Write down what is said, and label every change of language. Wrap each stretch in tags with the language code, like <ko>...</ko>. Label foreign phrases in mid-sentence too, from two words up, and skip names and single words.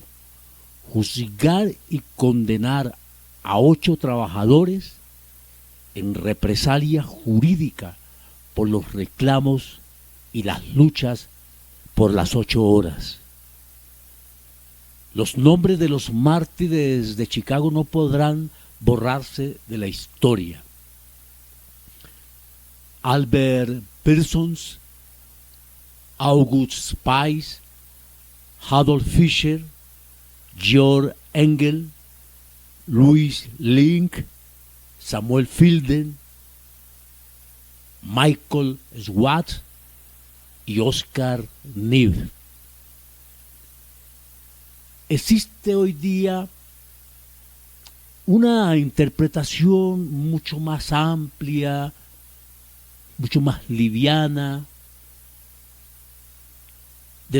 <es>Juzgar y condenar a 8 trabajadores en represalia jurídica por los reclamos y las luchas por las 8 horas. Los nombres de los mártires de Chicago no podrán borrarse de la historia. Albert Parsons, August Spice, Adolf Fischer, Georg Engel, Louis Link, Samuel Fielden, Michael Swart y Oscar Neff. Existe hoy día una interpretación mucho más amplia, mucho más liviana de</es>